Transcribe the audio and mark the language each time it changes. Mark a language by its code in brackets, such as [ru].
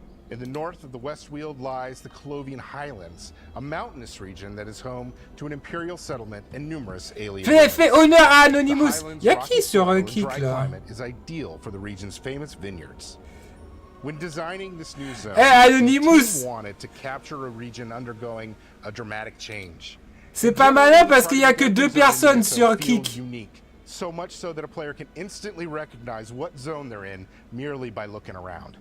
[en] In the north of the West Weald lies the Colovian Highlands, a mountainous region that is home to an imperial settlement and numerous alien. [fr] Fais honneur à Anonymous. Y'a qui sur Kick là? [en] Is ideal for the region's famous vineyards. When designing this new zone, Anonymous the team wanted to capture a region undergoing a dramatic change. [fr] C'est pas malin parce qu'il y a que 2 personnes sur Kick. [en] So much so that a player can instantly recognize what zone they're in merely by looking around.